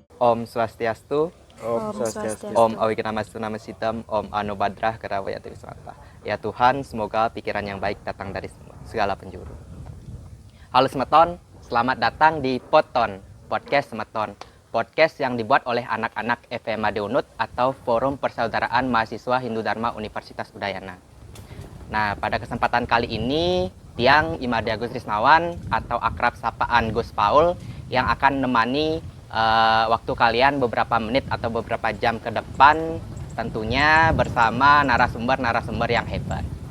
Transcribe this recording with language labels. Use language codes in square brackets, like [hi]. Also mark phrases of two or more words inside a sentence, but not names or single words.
[sa] Om Swastiastu, Om Swastiastu. Om Awignamastu Namasitam, Om Anu Badrah Karawayati Wismata. [id] Ya Tuhan, semoga pikiran yang baik datang dari segala penjuru. Halo Semeton, selamat datang di Poton, Podcast Semeton. Podcast yang dibuat oleh anak-anak FMAD Unut atau Forum Persaudaraan Mahasiswa Hindu Dharma Universitas Udayana. Nah, pada kesempatan kali ini, Tiang Imade Agus Risnawan atau akrab sapaan Gus Paul yang akan menemani waktu kalian beberapa menit atau beberapa jam ke depan, tentunya bersama narasumber-narasumber yang hebat.